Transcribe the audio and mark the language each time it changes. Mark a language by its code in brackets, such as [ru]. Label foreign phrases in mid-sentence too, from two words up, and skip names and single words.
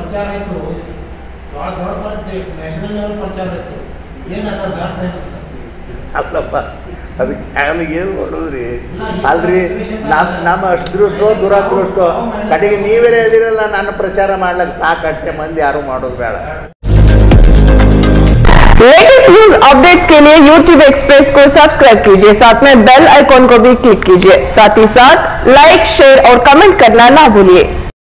[kn] ಎಷ್ಟು ಪ್ರಚಾರ ಆಯ್ತು ಭಾಳ ದೊಡ್ಡ ಬರುತ್ತೆ, [en] national level [kn] ಪ್ರಚಾರ ಇತ್ತು. ಏನಾದ್ರು ಅರ್ಥ ಇರುತ್ತೆ ಅಲ್ಲಪ್ಪ, ಅದಕ್ಕೆ ಆಗಲಿ ಏನು ಮಾಡೋದ್ರಿ? ಅಲ್ರಿ, ನಮ್ಮ ಅಷ್ಟೃಷ್ಟೋ ದುರದೃಷ್ಟೋ ಕಡೆಗೆ ನೀವೇ ಹೇಳಿರಲ್ಲ, ನಾನು ಪ್ರಚಾರ ಮಾಡ್ಲಿಕ್ಕೆ ಸಾಕಷ್ಟೇ, ಮಂದಿ ಯಾರು ಮಾಡೋದು ಬೇಡ. [en] latest news updates [hi] के लिए YouTube एक्सप्रेस को सब्सक्राइब कीजिए, साथ में [en] bell icon [hi] को भी क्लिक कीजिए, साथ ही साथ लाइक, शेयर और कमेंट करना ना भूलिए।